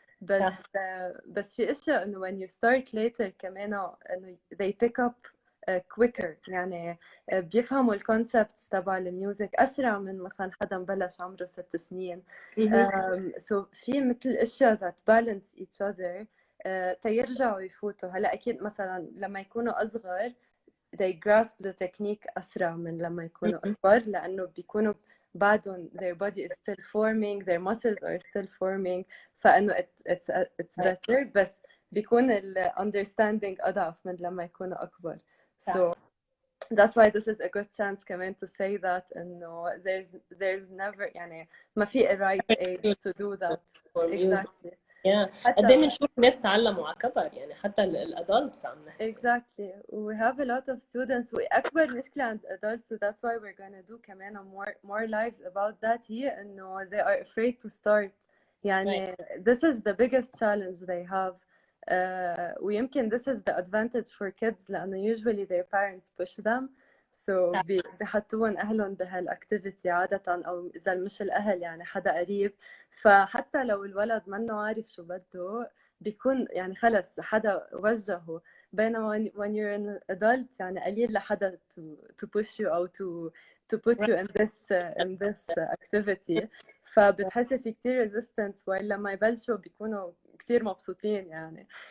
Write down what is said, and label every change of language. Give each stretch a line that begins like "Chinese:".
Arabic: بس في اشياء انه
English: when you start later
Arabic: كمان انه
English: they pick up quicker،
Arabic: يعني بيفهموا الكونسبتس تبع الميوزك اسرع من مثلا حدا بلش عمره 6 سنين. سو في مثل اشياء
English: that balance each other
Arabic: تيرجعوا يفوتوا. هلا اكيد مثلا لما يكونوا اصغر
English: they grasp the technique
Arabic: أسرع من لما يكونوا أكبر، لأنه بيكونوا بعدهم
English: their body is still forming,
Arabic: their muscles are still forming، فإنه
English: it's better.
Arabic: بس بيكون ال understanding أضعف من لما يكونوا أكبر. So
English: That's why this is a good chance كمان to say that إنه there's never
Arabic: يعني ما في
English: a right age to do that. for music. Exactly.
Arabic: قد ايه بنشوف ناس تعلموا على كبر يعني حتى الادلتس عم نحكي.
English: Exactly. We have a lot of students.
Arabic: وأكبر مشكلة عند
English: adults, so that's why we're gonna do كمان more lives about that
Arabic: هي إنه
English: they are afraid to start. يعني this is the biggest challenge they have. ويمكن this is the advantage for kids لأنه usually their parents push them.
Arabic: So بيحطوهم أهلهم بهالactivity عادة أو إذا مش الأهل يعني حدا قريب. فحتى لو الولد منه عارف شو بده بيكون يعني خلص حدا وجهه.
English: بينما when you're an adult
Arabic: يعني قليل لحدا
English: to push you أو to put you in this activity.
Arabic: فبتحسي في كتير resistance وإلا لما يبلشوا بيكونوا كتير مبسوطين يعني.